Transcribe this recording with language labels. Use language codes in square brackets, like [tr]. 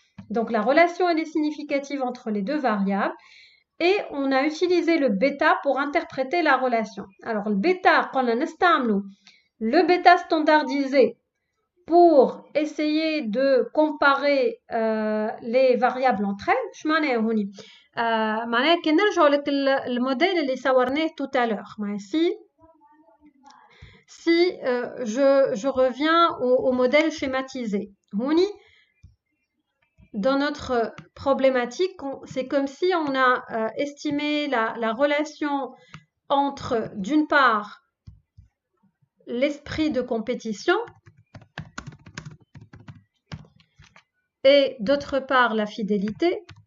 [fr] Donc la relation elle est significative entre les deux variables. Et on a utilisé le bêta pour interpréter la relation. Alors le bêta, le bêta standardisé pour essayer de comparer les variables entre elles. [ar] معناها كي نرجعوا لك الموديل اللي صورناه [fr] tout à l'heure. Si si je reviens au modèle schématisé. Dans notre problématique, c'est comme si on a estimé la relation entre, d'une part, l'esprit de compétition et d'autre part la fidélité.